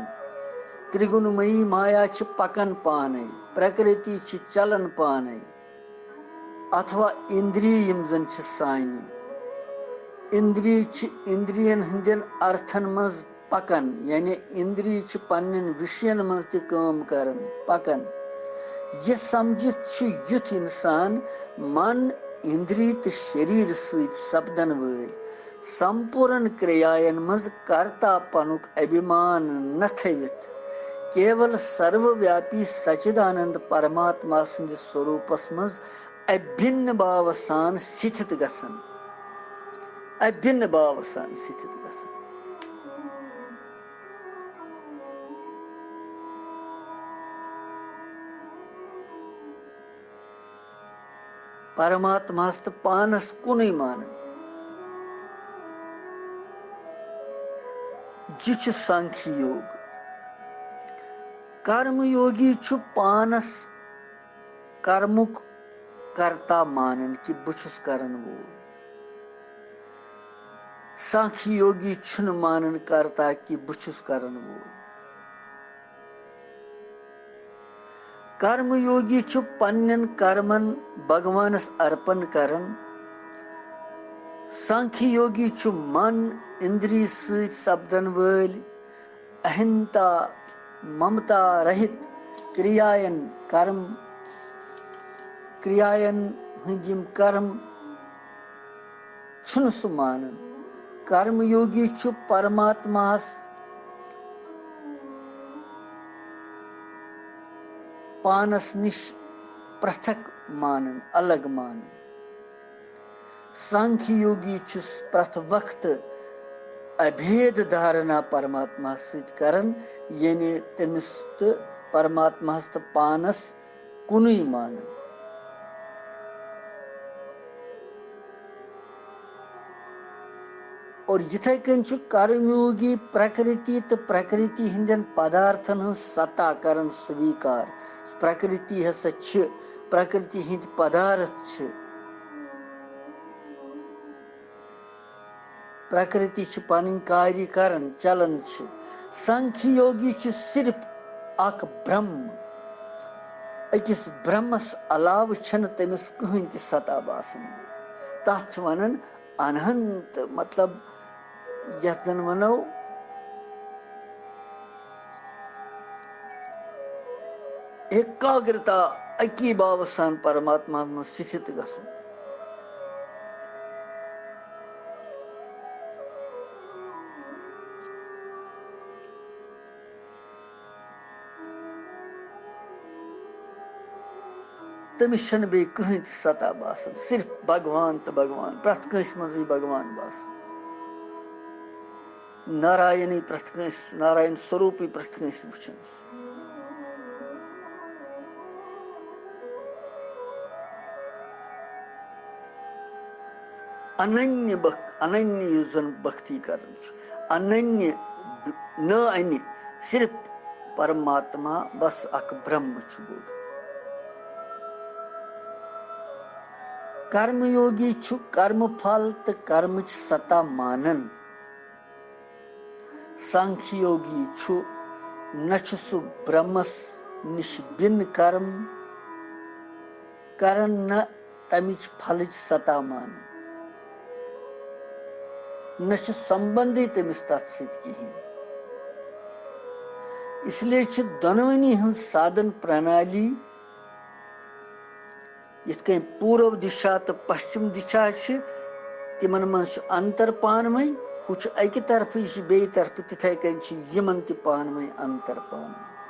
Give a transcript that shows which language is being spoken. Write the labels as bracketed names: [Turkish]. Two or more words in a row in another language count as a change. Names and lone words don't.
[Kashmiri] त्रिगुणमयी माया पकन पाने प्रकृति चलन पाने अथवा इंद्रिय यम जन सानि इंद्रिय इंद्रियन हंदन अर्थन मज पकन यानी इंद्रिय पन्न विषयन मज तम कर पकन यह समझित युथ इंसान मन इंद्रिय तो शरीर सपदन वल संपूर्ण क्रियायन मज कर्तापनुक अभिमान न थवित केवल सर्वव्यापी सच्चिदानंद परमात्मा संद स्वरूपस मज अभिन्न भाव सान स्थित गसन अभिन्न भाव सान स्थित गसन परमात्मा तो पानस कुन मान यह सांख्य योग कर्म योगी पानस कर्मुक कर्ता मानन कि बुछुस करन वो सांख्य योगी छुन मानन करता कि बुछुस करन वो कर्म योगी पन्न कर्मन भगवानस अर्पण करन सांख्य योगी मन इंद्रिय सपदन वल अहिंता ममता रहित क्रियायन हंदिम कर्म छुन सु मानन कर्म योगी परमात्मास पानस निश पृथक मानन अलग मानन सांख्य योगी प्रथ वक्त अभेद धारणा परमात्मा सत करन यानी तमिस तो परमात्मा तो पानस कुनुई मानन और यथे कन कर्मयोगी प्रकृति तो प्रकृति हिंदन पदार्थन हंस सत्ता करन स्वीकार प्रकृति हसा प्रकृति हिंद पदार्थ प्रकृति पन कार्य करन चलन सांख्य योगी सिर्फ अख ब्रह्म अकिस ब्रह्मस अलाव तमिस कहीं त सता बासन तथ वनन अनंत मतलब यथ जन वनो एकाग्रता अकी भाव सान परमात्मा में स्थित गसन तमिस बे कहीं सता बासन सिर्फ भगवान तो भगवान प्रथ कंस मजी भगवान बासन नारायणी प्रथ कंस नारायण स्वरूपी प्रथ कंस वुचन अनन्य जन भक्ति कर अनन्य न अन्य सिर्फ परमात्मा बस अक ब्रह्म बोल कर्म योगी कर्म फल तो कर्म सत्ता मानन सांख्य योगी छु नछु सु ब्रह्मस निश बिन कर्म करन न तमिच फलच सता मान न संबंधी तमिस तथ कहीं। इसलिए दोनवनी हज साधन प्रणाली यथ पूर्व दिशा तो पश्चिम दिशा तिमन मज अंतर पानवे हु अकि तरफ यह बे तरफ तिथे कन पानवे अंतर पानवे